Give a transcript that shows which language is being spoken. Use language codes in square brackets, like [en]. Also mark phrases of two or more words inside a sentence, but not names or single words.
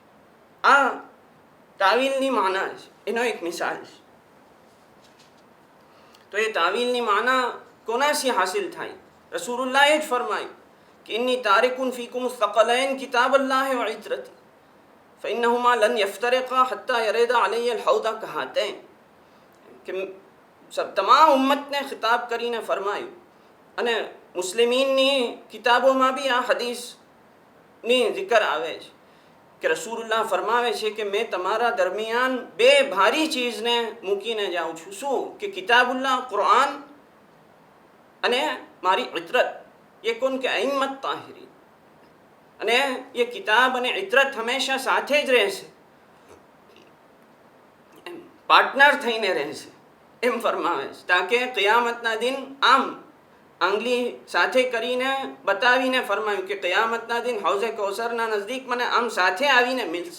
[gu] આ તાવીલની માના છે, એનો એક મિસાલ છે. તો એ તાવીલની માના કોનાથી હાસિલ થાય? રસૂલુલ્લાહે જ ફરમાયું કે [ar] إني تارك فيكم الثقلين كتاب الله وعترتي فإنهما لن يفترقا حتى يردا علي الحوض كهاتين. [gu] કે તમામ ઉમ્મતને ખિતાબ કરીને ફરમાયું. અને મુસ્લિમીનની કિતાબોમાં બી આ હદીસની જિકર આવે છે કે રસૂલુલ્લાહ ફરમાવે છે કે મેં તમારા દરમિયાન બે ભારી ચીજને મૂકીને જાઉં છું. શું? કે કિતાબુલ્લાહ કુરાન અને મારી ઇત્રત. [ur] یہ کون کے ائمہ طاہرین. [gu] અને એ કિતાબ અને ઇત્રત હંમેશા સાથે જ રહેશે. પાર્ટનર થઈને રહેશે એમ ફરમાવે છે, તાકે क़િયામતના દિન આમ આંગળી સાથે કરીને બતાવીને ફરમાયું કે क़િયામતના દિન હૌઝે કૌસરના નજદીક મને આમ સાથે આવીને મિલશે.